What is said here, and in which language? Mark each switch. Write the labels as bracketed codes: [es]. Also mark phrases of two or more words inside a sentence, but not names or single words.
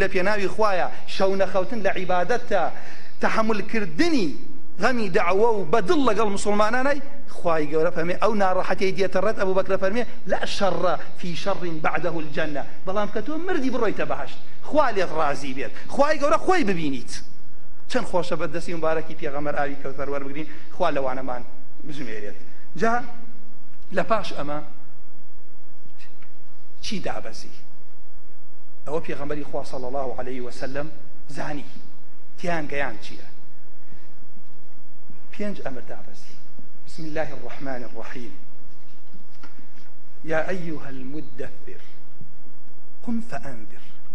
[ckb] لە پێناوی خوایە شەو نەخەوتن لە عیبادەتە تەحملکردنی غەمی دەعوە و بەدڵ لەگەڵ مسلمانانەی خوای گەورە فەرمێ ئەو ناڕەحەتەی دێتە ڕەت ئەبوو بەکرە فەرمێ [ar] لا شەڕ فی شەڕ بعده الجەنە [ckb] بەڵام کە تۆ مردی بڕۆیتە بەهەشت خوا لێت ڕازی بێت خوای گەورە خۆی ببینیت چەند خۆشە بەدەستی مبارەکی پێغەمبەر ئاوی کەوتەر وەربگرین خوا لەوانەمان بژمێرێت جا لە پاش ئەمە چی دابەزی ئەوە پێغەمبەری خوا [ar] صلی الله عليه وسلم [ckb] زانی تیان گەیان چییە پێنج ئەمر دابەزی [ar] بسم الله الرحمن الرحيم يا أيها المدثر قم فأنذر